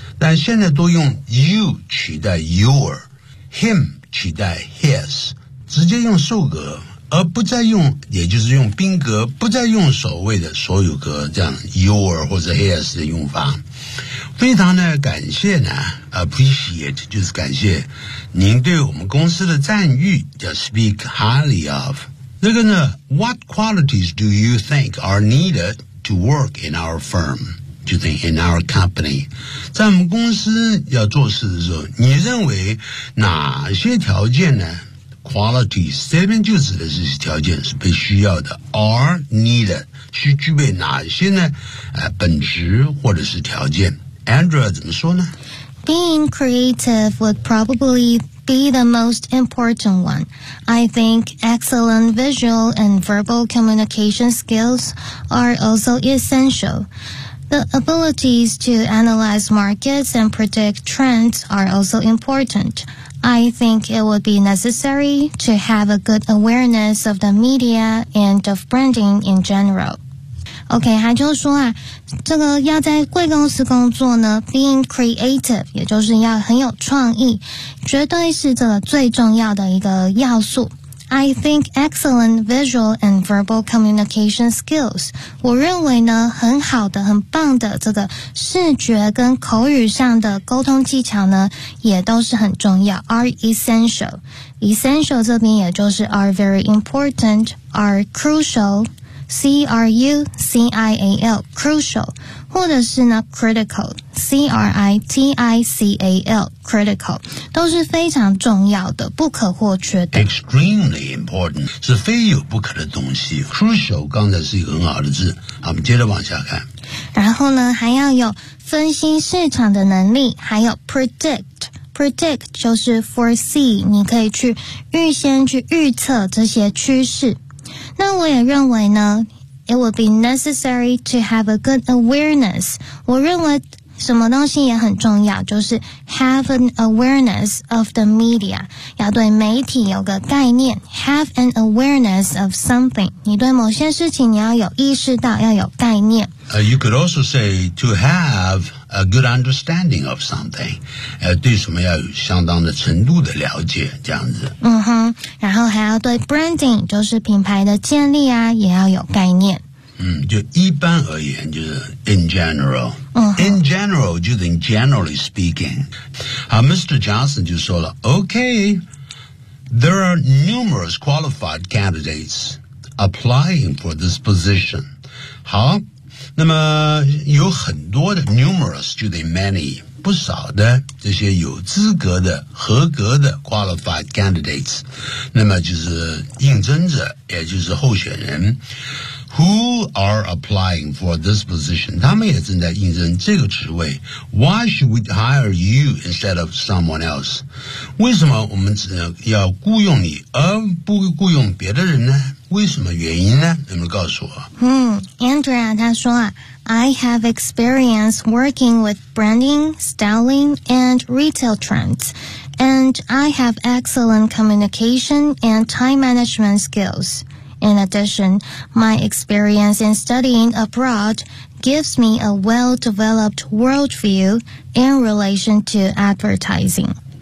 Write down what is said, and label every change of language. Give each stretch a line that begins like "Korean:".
Chinese: 但现在都用 you 取代 your，him 取代 his， 直接用受格，而不再用，也就是用宾格，不再用所谓的所有格这样 your 或者 his 的用法。非常的感谢呢 ，appreciate 就是感谢您对我们公司的赞誉，叫
English: speak highly of。那个呢 ，What qualities do you think are needed to work in our firm？
Chinese: 就等于
English: in our company，
Chinese: 在我们公司要做事的时候，你认为哪些条件呢 ？Qualities 这边就指的是条件是被需要的 ，
English: are needed
Chinese: 需具备哪些呢？本质或者是条件。 Andrea 怎么说呢
English: Being creative would probably be the most important one. I think excellent visual and verbal communication skills are also essential. The abilities to analyze markets and predict trends are also important. I think it would be necessary to have a good awareness of the media and of branding in general.
Chinese: OK, 他就说啊，这个要在贵公司工作呢 ,
English: being creative,
Chinese: 也就是要很有创意，绝对是这个最重要的一个要素。
English: I think excellent visual and verbal communication skills.
Chinese: 我认为呢，很好的、很棒的这个视觉跟口语上的沟通技巧呢，也都是很重要。
English: Are essential. Essential 这边也就是 are very important, are crucial, C-R-U-C-I-A-L, crucial, 或者是呢 critical, C-R-I-T-I-C-A-L, critical,
Chinese: 都是非常重要的、不可或缺的。
English: Extremely important
Chinese: 是非有不可的东西。 Crucial 刚才是一个很好的字，我们接着往下看。然后呢，还要有分析市场的能力，还有 predict。 Predict 就是 foresee, 你可以去预先去预测这些趋势。那我也认为呢
English: ,it would be necessary to have a good awareness.
Chinese: 我认为什么东西也很重要，就是
English: have an awareness of the media.
Chinese: 要对媒体有个概念 ,
English: have an awareness of something.
Chinese: 你对某些事情你要有意识到，要有概念。
English: You could also say to have a good understanding of something.
Chinese: 对什么要有相当的程度的了解，这样子。嗯哼，然后还要对 branding, 就是品牌的建立啊，也要有概念。嗯，就一般而言，就是 in general、 uh-huh.
English: in general
Chinese: 就是
English: generally speaking 好 Mr. Johnson
Chinese: 就说了
English: OK There are numerous qualified candidates applying for this position
Chinese: 好那么有很多的
English: numerous 就是 many
Chinese: 不少的这些有资格的合格的
English: qualified candidates
Chinese: 那么就是应征者也就是候选人
English: Who are applying for this position?
Chinese: 他们也正在应征这个职位。
English: Why should we hire you instead of someone else?
Chinese: 为什么我们只要雇佣你而不雇佣别的人呢？为什么原因呢？能不能告诉我？
English: Andrea
Chinese: 他说啊
English: ,I have experience working with branding, styling, and retail trends. And I have excellent communication and time management skills. In addition, my experience in studying abroad gives me a well-developed worldview in relation to advertising.